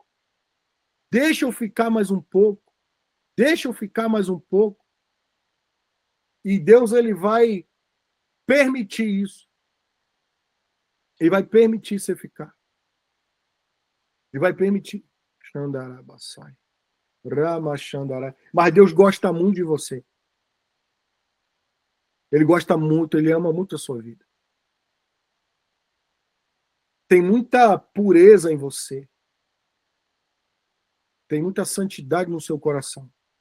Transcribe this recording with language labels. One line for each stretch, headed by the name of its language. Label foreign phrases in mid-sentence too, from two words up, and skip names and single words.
Portuguese: Deixa eu ficar mais um pouco. Deixa eu ficar mais um pouco. E Deus, ele vai permitir isso. Ele vai permitir você ficar. Ele vai permitir. Xandarabasai. Rama Xandara. Mas Deus gosta muito de você. Ele gosta muito, ele ama muito a sua vida. Tem muita pureza em você. Tem muita santidade no seu coração.